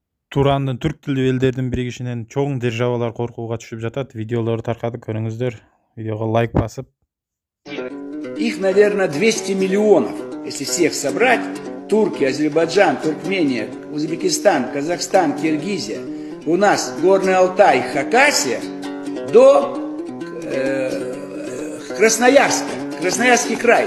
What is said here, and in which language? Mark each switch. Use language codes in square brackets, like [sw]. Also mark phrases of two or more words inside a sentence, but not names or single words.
[ky] Туранын түрк тилдүү элдердин биригишинен чоң державалар коркууга түшүп жатат. Видеолору таркады, көрүңүздөр. Видеого лайк басып. [ru] Их, наверное, 200 миллионов, если всех собрать. Турция, Азербайджан, Туркмения, Узбекистан, Казахстан, Киргизия. У нас Горный Алтай, Хакасия до Красноярска, Красноярский край.